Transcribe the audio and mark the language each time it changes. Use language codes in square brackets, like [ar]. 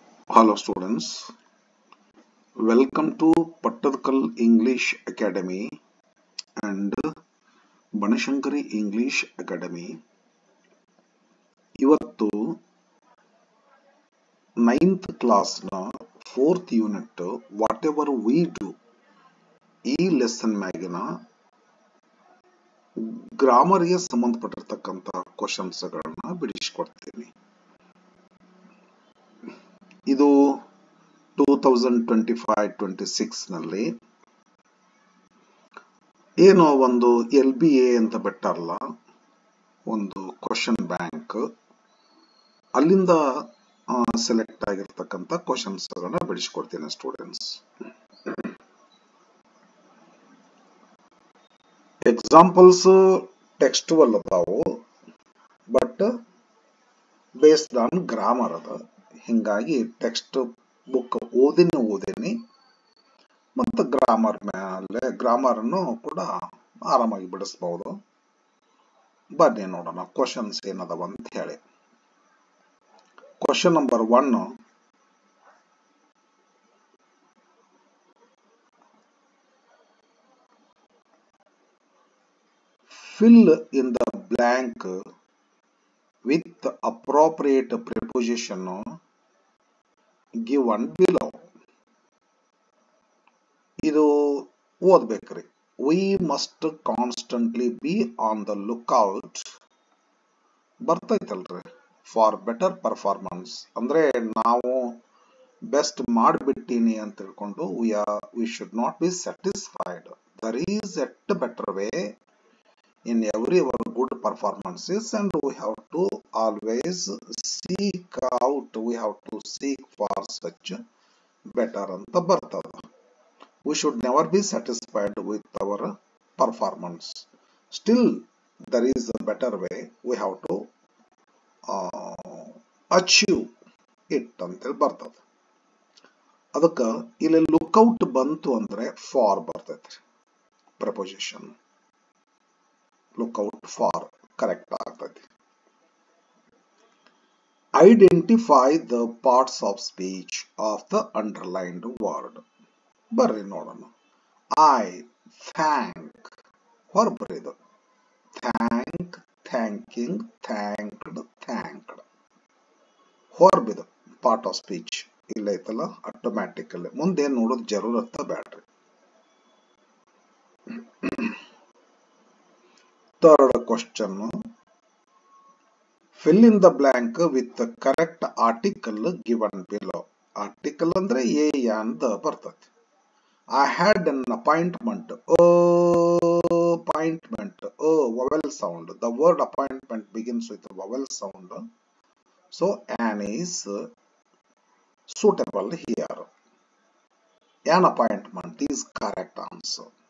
[en] Hello students, welcome to Pattadkal English Academy and Banashankari English Academy. [kn] ಇವತ್ತು 9th ಕ್ಲಾಸ್ನ 4th unit [en] whatever we do [kn] ಈ lesson ಮ್ಯಾಗಿನ ಗ್ರಾಮರ್ಗೆ ಸಂಬಂಧಪಟ್ಟಿರ್ತಕ್ಕಂಥ ಕ್ವಶನ್ಸ್ಗಳನ್ನ ಬಿಡಿಸಿಕೊಡ್ತೀನಿ. ಇದು 2025-26 ನಲ್ಲಿ ಏನೋ ಒಂದು LBA ಅಂತ ಬಿಟ್ಟಾರಲ್ಲ, ಒಂದು ಕ್ವಶನ್ ಬ್ಯಾಂಕ್, ಅಲ್ಲಿಂದ ಸೆಲೆಕ್ಟ್ ಆಗಿರ್ತಕ್ಕಂಥ ಕ್ವಶನ್ಸ್ ಗಳನ್ನ ಬಿಡಿಸ್ಕೊಡ್ತೀನಿ ಸ್ಟೂಡೆಂಟ್ಸ್. ಎಕ್ಸಾಂಪಲ್ಸ್ ಟೆಕ್ಸ್ಟುವಲ್ ಅದಾವು, ಬಟ್ ಬೇಸ್ಡ್ ಆನ್ ಗ್ರಾಮರ್ ಅದ. ಹಿಂಗಾಗಿ ಟೆಕ್ಸ್ಟ್ ಬುಕ್ ಓದಿನಿ ಮತ್ತು ಗ್ರಾಮರ್ ಅನ್ನು ಕೂಡ ಆರಾಮಾಗಿ ಬಿಡಿಸಬಹುದು. ಬನ್ನಿ ನೋಡೋಣ ಕ್ವಶನ್ಸ್ ಏನದವ ಅಂತ ಹೇಳಿ. [en] Question number 1, fill in the blank with appropriate preposition given below. [kn] ಇದು ಓದ್ಬೇಕ್ರಿ. [en] We must constantly be on the lookout, [kn] ಬರ್ತೈತಲ್ರಿ, [en] For better performance. [kn] ಅಂದ್ರೆ ನಾವು ಬೆಸ್ಟ್ ಮಾಡಿಬಿಟ್ಟಿನಿ ಅಂತ ತಿಳ್ಕೊಂಡು [en] we should not be satisfied. There is a better way in every our good performances, and we have to always seek out, we have to seek for such better [kn] ಅಂತ ಬರ್ತದ. [en] We should never be satisfied with our performance. Still there is a better way, we have to achieve it [kn] ಅಂತೇಳಿ ಬರ್ತದ. ಅದಕ್ಕೆ ಇಲ್ಲಿ lookout ಬಂತು ಅಂದ್ರೆ for ಬರ್ತೈತ್ರಿ, proposition lookout for correct ಆಗ್ತೈತಿ. [en] Identify the parts of speech of the underlined word. [kn] ಬರ್ರಿ ನೋಡೋಣ. I, thank, ಹೊರಬರಿದು thank, thanking, ಥ್ಯಾಂಕ್ಡ್, ಥ್ಯಾಂಕ್ಡ್, ಹೊರಬಿದು part of speech ಇಲ್ಲ ಐತಲ್ಲ, ಆಟೋಮ್ಯಾಟಿಕಲಿ ಮುಂದೇನು ನೋಡೋದು ಜರೂರತ್ತ ಬ್ಯಾಡ್ರಿ. [en] Third question, fill in the blank with the correct article given below. [kn] Article ಅಂದ್ರೆ A and ಬರ್ತದೆ. [en] I had an appointment. Appointment, vowel sound. The word appointment begins with a vowel sound, so an is suitable here. An appointment is correct answer.